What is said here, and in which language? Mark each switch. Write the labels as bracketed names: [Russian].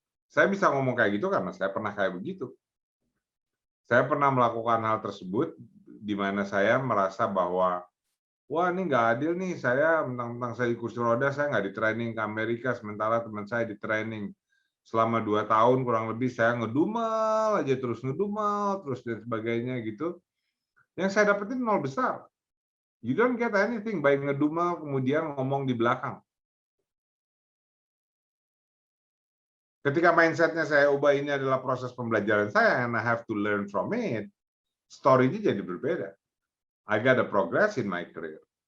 [Indonesian] Saya bisa ngomong kayak gitu karena saya pernah kayak begitu. Saya pernah melakukan hal tersebut di mana saya merasa bahwa wah ini nggak adil nih, saya mentang-mentang saya di kursi roda, saya nggak di training ke Amerika, sementara teman saya di training selama 2 tahun kurang lebih, saya ngedumel terus dan sebagainya gitu. Yang saya dapetin 0 besar. [English] You don't get anything by [Indonesian] ngedumel kemudian ngomong di belakang. Ketika mindsetnya saya ubah, ini adalah proses pembelajaran saya [English] and I have to learn from it, [Indonesian] story-nya jadi berbeda. [English] I got a progress in my career.